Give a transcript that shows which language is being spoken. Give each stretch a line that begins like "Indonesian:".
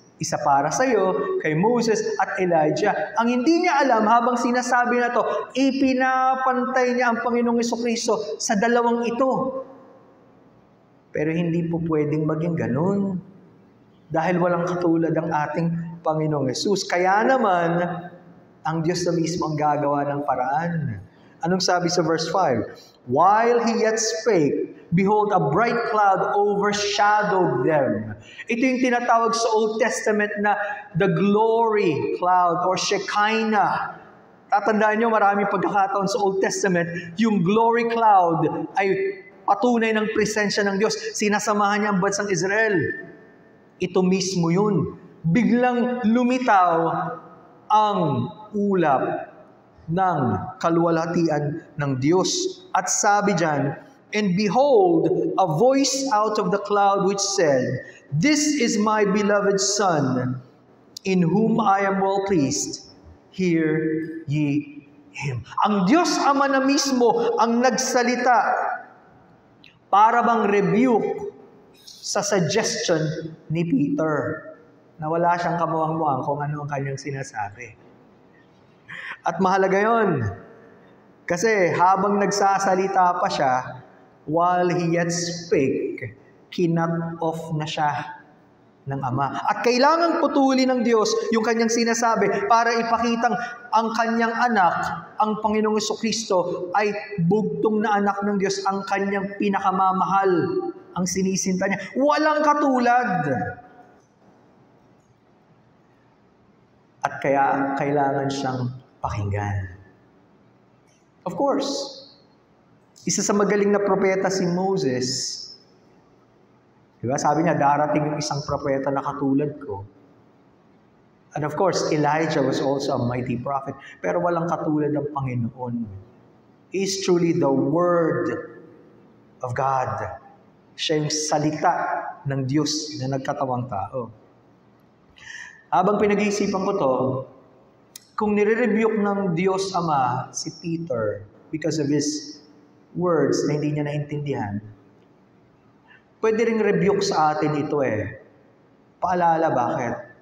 Filipino: Isa para sa iyo, kay Moses at Elijah. Ang hindi niya alam habang sinasabi na to, ipinapantay niya ang Panginoong Jesucristo sa 2 ito. Pero hindi po pwedeng maging ganun. Dahil walang katulad ang ating Panginoong Jesus. Kaya naman, ang Diyos na mismo ang gagawa ng paraan. Anong sabi sa verse 5?
English: While he yet spake, behold, a bright cloud overshadowed them.
Filipino: Ito yung tinatawag sa Old Testament na
English: the glory cloud or Shekinah.
Filipino: Tatandaan nyo, maraming pagkakataon sa Old Testament, yung glory cloud ay patunay ng presensya ng Diyos. Sinasamahan niya ang bansang Israel. Ito mismo yun. Biglang lumitaw ang ulap ng kaluwalhatian ng Diyos. At sabi diyan,
English: And behold, a voice out of the cloud which said, This is my beloved Son, in whom I am well pleased. Hear ye him.
Filipino: Ang Diyos Ama na mismo ang nagsalita para bang rebuke sa suggestion ni Peter na wala siyang kamuang-muang kung ano ang kanyang sinasabi. At mahalaga yon. Kasi habang nagsasalita pa siya,
English: while he yet spake,
Filipino: kinut off na siya ng Ama. At kailangang putulin ng Diyos yung kanyang sinasabi para ipakitang ang kanyang anak, ang Panginoong Jesucristo, ay bugtong na anak ng Diyos, ang kanyang pinakamamahal, ang sinisinta niya. Walang katulad. At kaya kailangan siyang pakinggan.
English: Of course,
Filipino: isa sa magaling na propeta si Moses. Diba? Sabi niya, darating yung isang propeta na katulad ko.
English: And of course, Elijah was also a mighty prophet.
Filipino: Pero walang katulad ng Panginoon.
English: He is truly the Word of God.
Filipino: Siya yung salita ng Diyos na nagkatawang tao. Habang pinag-iisipan ko to, kung nire-rebuke ng Diyos Ama si Peter
English: because of his words
Filipino: na hindi niya naintindihan, pwede ring rebuke sa atin ito eh. Paalala, bakit?